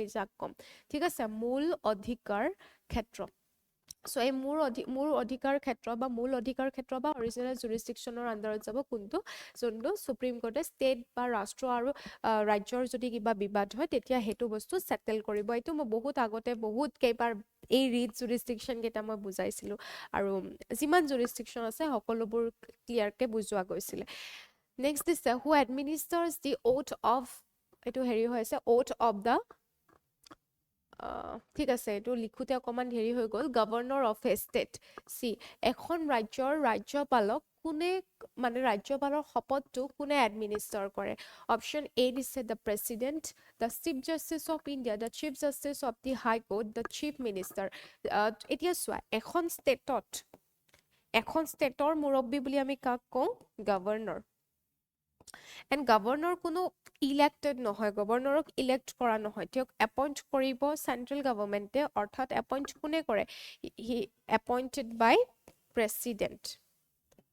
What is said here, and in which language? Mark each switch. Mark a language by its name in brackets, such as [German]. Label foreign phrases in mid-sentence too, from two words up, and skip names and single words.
[Assamese] যাক কম ঠিক আছে মূল অধিকাৰ ক্ষেত্ৰ সো এই মূল অধিকাৰ ক্ষেত্ৰ বা মূল অধিকাৰ ক্ষেত্ৰ বা [English] original jurisdiction [Assamese] আন্ডাৰত যাব কোনটো যোনটো সুপ্ৰিম কোৰ্টে ষ্টেট বা ৰাষ্ট্ৰ আৰু ৰাজ্যৰ যদি কিবা বিবাদ হয় তেতিয়া হেতু বস্তু সেটেল কৰিব এটো মই বহুত আগতে বহুত কেইবাৰ এই [English] writ jurisdiction [Assamese] কেটা মই বুজাইছিলো আৰু যিমান jurisdiction আছে সকলোবোৰ ক্লিয়াৰকে বুজোৱা গৈছিল [English] next this who administers the oath of [Assamese] এটো হেৰি হৈছে [English] oath of the [Assamese] ঠিক আছে এটো লিখুতে অকমান হেৰি হৈ গল [English] governor of a state [Assamese] সি এখন ৰাজ্যৰ ৰাজ্যপালক কোনে মানে ৰাজ্যপালৰ শপতটো কোনে এডমিনিষ্টাৰ কৰে অপচন এ দিছে [English] the president the chief justice of India the chief justice of the High Court the chief minister [Assamese] এতিয়া চোৱা এখন ষ্টেটৰ মুৰব্বী বুলি আমি কাক কওঁ [English] governor and governor [Assamese] কোনো ইলেক্টেড নহয় গভৰ্ণৰক ইলেক্ট কৰা নহয় তেওঁক এপইণ্ট কৰিব [English] central government [Assamese] অৰ্থাৎ এপইণ্ট কোনে কৰে [English] he appointed by president